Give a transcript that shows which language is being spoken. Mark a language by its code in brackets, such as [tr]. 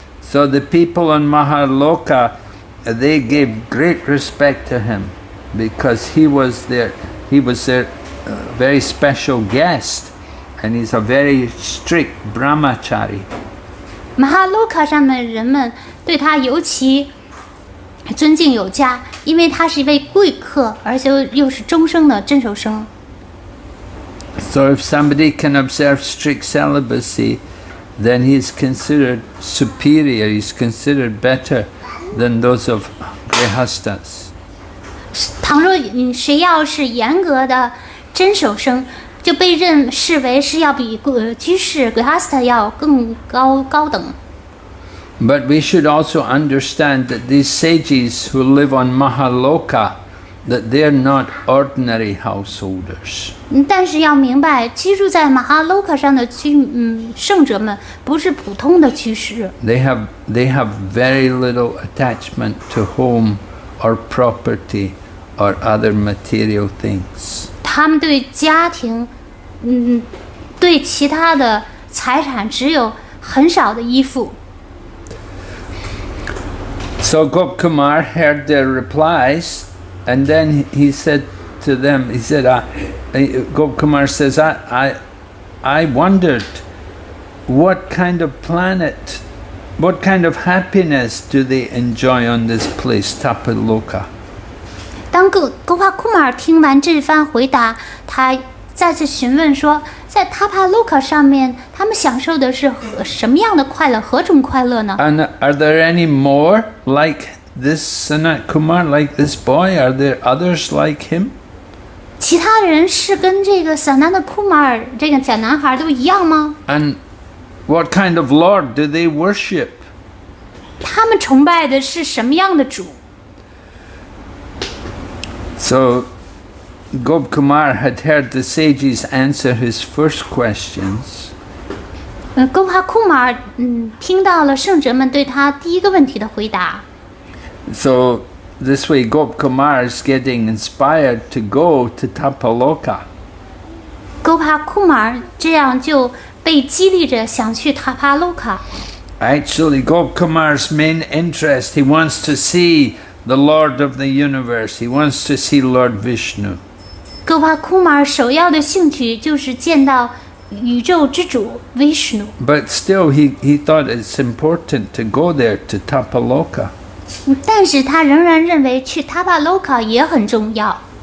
[en] So the people in Mahaloka, they gave great respect to him because he was their very special guest, and he's a very strict brahmachari. [zh] 马哈洛卡上的人们对他尤其尊敬有加，因为他是一位贵客，而且又是终生的真守生。 [en] So if somebody can observe strict celibacy, then he's considered superior, he's considered better than those of grihastas. [zh] 倘若谁要是严格的真守生，就被视为是要比居士 grihasta 要更高等。 [en] But we should also understand that these sages who live on Mahaloka, that they're not ordinary householders. [zh] 但是要明白，居住在马哈洛卡上的圣者们不是普通的居士。 [en] They have very little attachment to home or property or other material things. [zh] 他们对家庭，对其他的财产只有很少的依附。 [en] So Gopkumar heard their replies, and then he said to them, Gopkumar says, I wondered what kind of planet, what kind of happiness do they enjoy on this place, Tapaloka? [zh] 当Gopa Kumar 听完这番回答，他再次询问说，在 Tapaloka 上面，他们享受的是什么样的快乐？何种快乐呢？ [en] And are there any more like this Sanat Kumar, like this boy? Are there others like him? [zh] 其他人是跟这个 Sanat Kumar 这个小男孩都一样吗？ [en] And what kind of Lord do they worship? [zh] 他们崇拜的是什么样的主？ [en] So Gopkumar had heard the sages answer his first questions. [zh] Gopa Kumar 听到了圣者们对他第一个问题的回答。 [en] So this way Gopkumar is getting inspired to go to Tapaloka. [zh] Gopa Kumar 这样就被激励着想去 Tapaloka。 [en] Actually, Gopkumar's main interest, he wants to see the Lord of the universe. He wants to see Lord Vishnu. [zh] Gopa Kumar 首要的兴趣就是见到宇宙之主 Vishnu。 [en] But still, he thought it's important to go there to Tapaloka. [zh] 但是他仍然认为去 Tapaloka 也很重要。